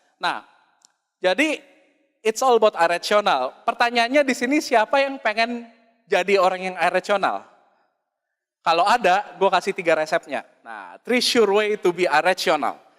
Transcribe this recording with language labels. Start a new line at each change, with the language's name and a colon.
Indonesian: Nah, jadi
English: it's all about irrational.
Indonesian: Pertanyaannya di sini siapa yang pengen jadi orang yang irrational? Kalau ada, gue kasih 3 resepnya.
English: Nah, 3 sure way to be irrational.